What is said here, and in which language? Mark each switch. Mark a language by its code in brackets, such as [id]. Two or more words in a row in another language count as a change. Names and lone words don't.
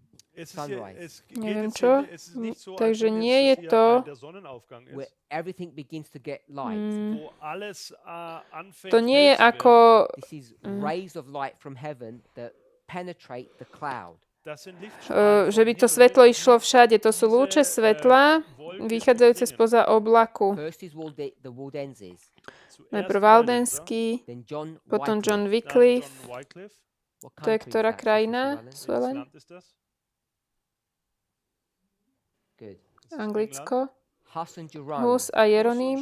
[en] sunrise. [sk] Neviem čo. Takže nie je to, [en] Where everything begins to get light. [sk] to nie je ako [en] This is rays of light from heaven that penetrate the cloud. [sk] že by to svetlo išlo všade. To sú lúče svetla, vychádzajúce spoza oblaku. [en] First is the Waldenses, [sk] Najprv Waldenský, [en] then John [sk] potom John [en] Wycliffe. [sk] Wycliffe. [en] What [sk] To je [en] country [sk] ktorá [en] is that, [sk] krajina? [en] Sister Ellen? [sk] Suelen? [en] Good. [sk] Anglicko. [en] Hus and Jerome. [sk] Hus a Jeroným.